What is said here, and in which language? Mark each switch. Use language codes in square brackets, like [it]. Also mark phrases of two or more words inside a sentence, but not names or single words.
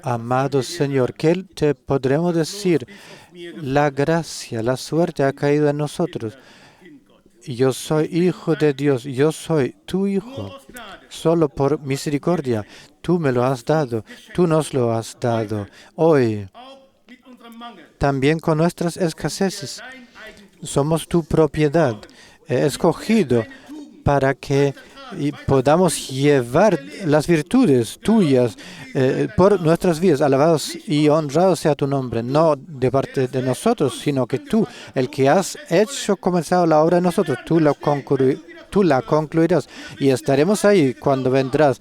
[es] Amado Señor, ¿qué te podremos decir? La gracia, la suerte ha caído en nosotros. Yo soy hijo de Dios, yo soy tu hijo. [de] aus Gnade, [es] Solo por misericordia, tú me lo has dado, tú nos lo has dado. Hoy, [de] auch mit unserem Mangel, [es] también con nuestras escaseces, [de] dein Eigentum, [es] somos tu propiedad, escogido para que y podamos llevar las virtudes tuyas por nuestras vidas. Alabados y honrados sea tu nombre, no de parte de nosotros, sino que tú, el que has comenzado la obra en nosotros, tú la concluirás y estaremos ahí cuando vendrás.